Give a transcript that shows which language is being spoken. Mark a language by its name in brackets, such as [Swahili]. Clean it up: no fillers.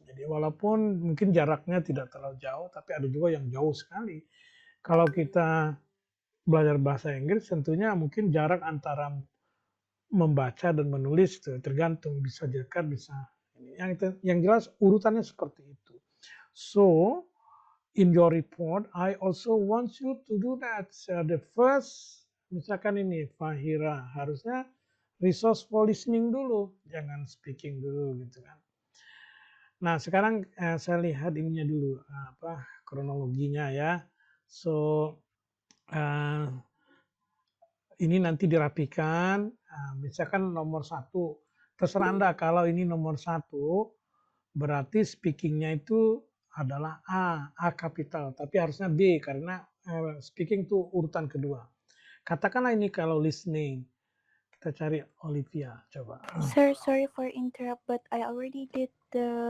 [Indonesian] Jadi walaupun mungkin jaraknya tidak terlalu jauh, tapi ada juga yang jauh sekali. Kalau kita belajar bahasa Inggris, tentunya mungkin jarak antara membaca dan menulis itu tergantung, bisa dekat, bisa yang jelas urutannya seperti itu. [English] So in your report, I also want you to do that. So, the first, [Indonesian] misalkan ini Fahira, harusnya resource for listening dulu, jangan speaking dulu gitu kan. Nah sekarang saya lihat ininya dulu, kronologinya ya. So ini nanti dirapikan, misalkan nomor 1, terserah Anda, kalau ini nomor 1, berarti speakingnya itu adalah A kapital, tapi harusnya B karena speaking itu urutan kedua. Katakanlah ini kalau listening, kita cari Olivia, coba. [English] Sir, sorry for interrupt, but I already did the